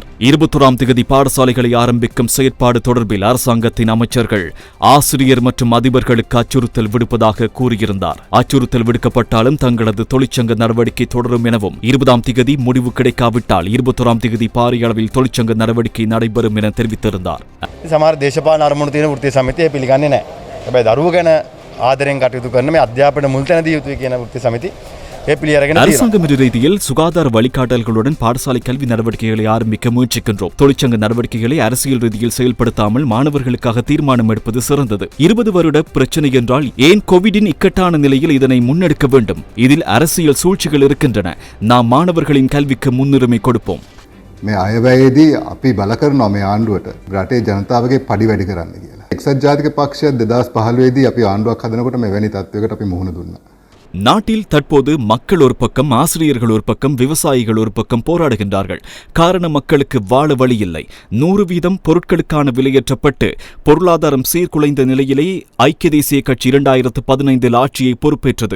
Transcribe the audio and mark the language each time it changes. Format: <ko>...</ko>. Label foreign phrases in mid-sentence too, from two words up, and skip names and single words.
<ta>21ஆம் திகதி பாடசாலைகளை ஆரம்பிக்கும் செயற்பாடு தொடர்பில் அரசாங்கத்தின் அமைச்சர்கள் ஆசிரியர் மற்றும் அதிபர்களுக்கு அச்சுறுத்தல் விடுப்பதாக கூறியிருந்தார். அச்சுறுத்தல் விடுக்கப்பட்டாலும் தங்களது தொழிற்சங்க நடவடிக்கை தொடரும் எனவும் 20ஆம் திகதி முடிவு கிடைக்காவிட்டால் 21ஆம் திகதி பாரிய அளவில் தொழிற்சங்க நடவடிக்கை நடைபெறும் என தெரிவித்திருந்தார்.</ta> <si>සමහර දේශපාලන අරමුණු තියෙන වෘත්තීය සමිතිය පිළිගන්නේ නැහැ. හැබැයි දරුවෝ ගැන ආදරෙන් කටයුතු කරන මේ අධ්‍යාපන මුල් තැන දී යුතුයි කියන වෘත්තීය සමිතිය</si> <ta>அரசாங்கம் என்ற ரீதியில் சுகாதார வழிகாட்டல்களுடன் பாடசாலை கல்வி நடவடிக்கைகளை ஆரம்பிக்க முயற்சிக்கின்றோம். தொழிற்சங்க நடவடிக்கைகளை அரசியல் ரீதியில் செயல்படுத்தாமல் மாணவர்களுக்காக தீர்மானம் எடுப்பது சிறந்தது. 20 வருட பிரச்சனை என்றால் ஏன் கோவிடின் இக்கட்டான நிலையில் இதனை முன்னெடுக்க வேண்டும்? இதில் அரசியல் சூழ்ச்சிகள் இருக்கின்றன. நாம் மாணவர்களின் கல்விக்கு முன்னுரிமை கொடுப்போம்.</ta> <si>මේ අයවැයේදී අපි බල කරනවා මේ ආණ්ඩුවට රටේ ජනතාවගේ පඩි වැඩි කරන්න කියලා. එක්සත් ජාතික පක්ෂය 2015 දී අපි ආණ්ඩුවක් හදනකොට මෙවැනි තත්ත්වයකට අපි මුහුණ දුන්නා.</si> <ta>நாட்டில் தற்போது மக்கள் ஒரு பக்கம், ஆசிரியர்கள் ஒரு பக்கம், விவசாயிகள் ஒரு பக்கம் போராடுகின்றார்கள். காரணம் மக்களுக்கு வாழ வழி இல்லை. 100% பொருட்களுக்கான விலையேற்றப்பட்டு பொருளாதாரம் சீர்குலைந்த நிலையிலேயே ஐக்கிய தேசிய கட்சி 2015 ஆட்சியை பொறுப்பேற்றது.</ta>